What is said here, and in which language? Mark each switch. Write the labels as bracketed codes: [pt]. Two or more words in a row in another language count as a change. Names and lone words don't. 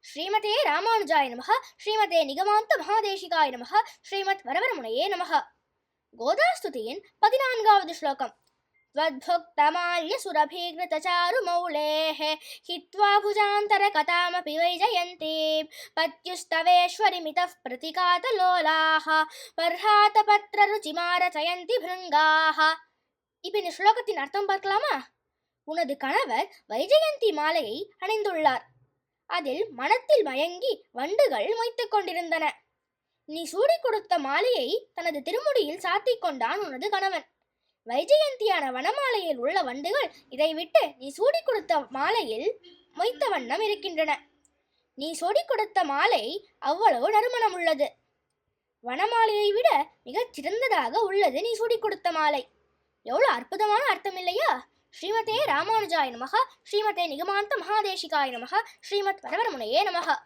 [sa] श्रीमते रामानुजाय नमः। श्रीमते निगमान्त महादेशिकाय नमः. श्रीमद् वरवरमुनये नमः. [ta] கோதாஸ்துதியின் 14வது ஸ்லோகம். [sa] त्वद्भुक्तमाल्य सुरभीकृतचारुमौलेः हित्वा भुजान्तरकथामपि वैजयन्तीं पत्युस्तवेश्वरिमितः प्रतिकातलोलाः पर्हातपत्ररुचिमारचयन्ति भृङ्गाः. [ta] இப்போ இந்த ஸ்லோகத்தின் அர்த்தம் பார்க்கலாமா? உனது கணவர் வைஜெயந்தி மாலையை அணிந்துள்ளார். அதில் மனத்தில் மயங்கி வண்டுகள் மொய்த்துக் கொண்டிருந்தன. நீ சூடி கொடுத்த மாலையை தனது திருமுடியில் சாத்திக் கொண்டான் உனது கணவன். வைஜெயந்தியான வனமாலையில் உள்ள வண்டுகள் இதை விட்டு நீ சூடி கொடுத்த மாலையில் மொய்த்த வண்ணம் இருக்கின்றன. நீ சூடி கொடுத்த மாலை அவ்வளவு நறுமணம் உள்ளது. வனமாலையை விட மிகச் சிறந்ததாக உள்ளது நீ சூடி கொடுத்த மாலை. எவ்வளவு அற்புதமான அர்த்தம் இல்லையா? [sa] श्रीमते रामानुजाय नमः। श्रीमते निगमान्त महादेशिकाय नमः. श्रीमद् वरवरमुनये नमः.